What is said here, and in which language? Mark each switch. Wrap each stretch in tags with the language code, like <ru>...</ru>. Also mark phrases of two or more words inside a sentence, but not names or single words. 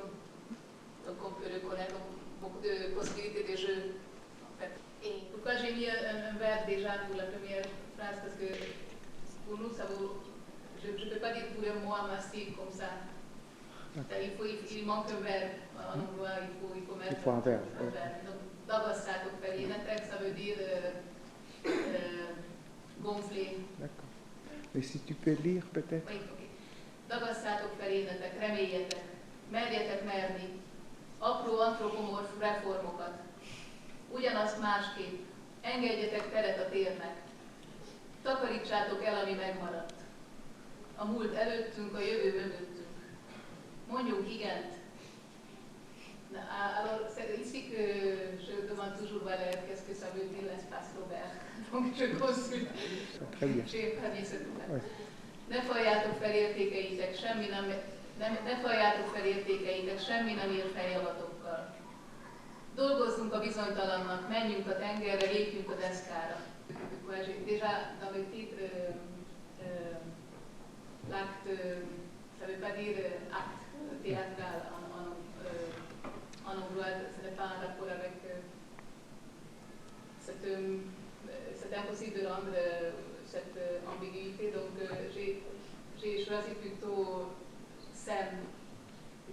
<fr>Donc on peut reconnaître beaucoup de possibilités de jeu. En fait. Et pourquoi j'ai mis un verbe déjà pour la première phrase? Parce que pour nous, ça vaut... Je ne peux pas dire pour un mot massif comme ça. Il manque un verbe. En hongrois, il faut mettre un verbe. Donc,</fr> <hu>ragasztátok fel életek,</hu> <fr>ça veut dire gonfler. D'accord. Mais si tu peux lire peut-être. Oui, ok.</fr> <hu>Ragasztátok fel életek, reméljetek, merjetek merni, apró antropomorf reformokat. Ugyanazt másképp, engedjetek teret a térnek. Takarítsátok el, ami megmaradt. A múlt előttünk, a jövő mögöttünk. Mondjunk igent.</hu> <fr>Alors, ici que je demande toujours Valère qu'est-ce que ça veut dire l'espace Robert. Donc je consulte. J'ai pas dit ce tout.</fr> <hu>Ne faljátok fel értékeitek, semmi nem ér fel javatokkal. Dolgozzunk a bizonytalannak, menjünk a tengerre, lépjünk a deszkára.</hu> <fr>Déjà, dans le titre, l'acte, ça ne veut pas dire acte théâtral en hongrois, ce n'est pas un rapport avec... c'est impossible de rendre cette ambiguïté, donc j'ai choisi plutôt scène.</fr>